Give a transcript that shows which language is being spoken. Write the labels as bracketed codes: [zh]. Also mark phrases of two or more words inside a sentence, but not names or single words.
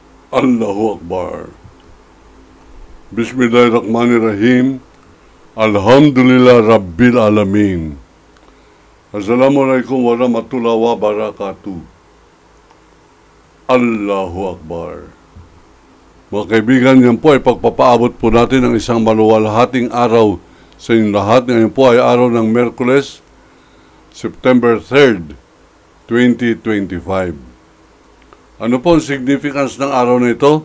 [ar] الله أكبر. بسم الله الرحمن الرحيم. الحمد لله رب العالمين. السلام عليكم ورحمة الله وبركاته. الله أكبر. [tl] Mga kaibigan, yan po ay pagpapaabot po natin ng isang maluwalhating araw sa inyong lahat. Ngayon po ay araw ng Miyerkules, September 3rd, 2025. Ano po ang significance ng araw na ito?